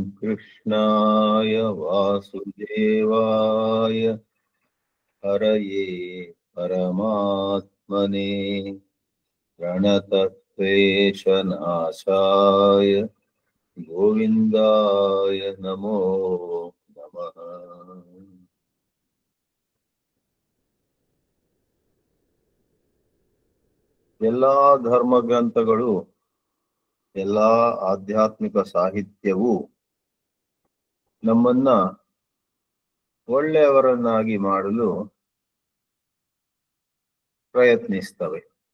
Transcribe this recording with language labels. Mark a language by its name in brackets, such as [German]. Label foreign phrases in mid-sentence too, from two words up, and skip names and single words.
[Sanskrit] कृष्णाय वासुदेवाय हरये परमात्मने प्रणतक्लेशनाशाय गोविन्दाय नमो नमः। [Kannada] ಎಲ್ಲಾ ಧರ್ಮ ಗ್ರಂಥಗಳು, ಎಲ್ಲಾ ಆಧ್ಯಾತ್ಮಿಕ ಸಾಹಿತ್ಯವು ನಮ್ಮನ್ನ ಒಳ್ಳೆಯವರನ್ನಾಗಿ ಮಾಡಲು ಪ್ರಯತ್ನಿಸ್ತವೆ.